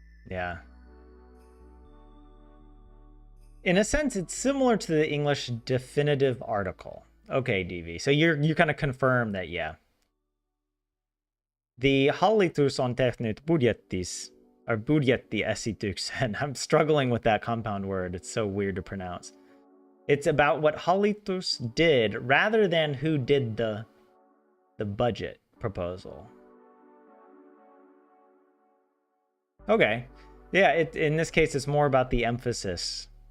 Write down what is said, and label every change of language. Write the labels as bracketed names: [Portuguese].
[English] Yeah. In a sense, it's similar to the English definitive article. Okay, DV. So you kind of confirm that, yeah. The [Finnish] hallitus on tehnyt budjettis, [English] or [Finnish] budjettiesityksen. [English] I'm struggling with that compound word. It's so weird to pronounce. It's about what hallitus did rather than who did the budget proposal. Okay. Yeah, in this case, it's more about the emphasis.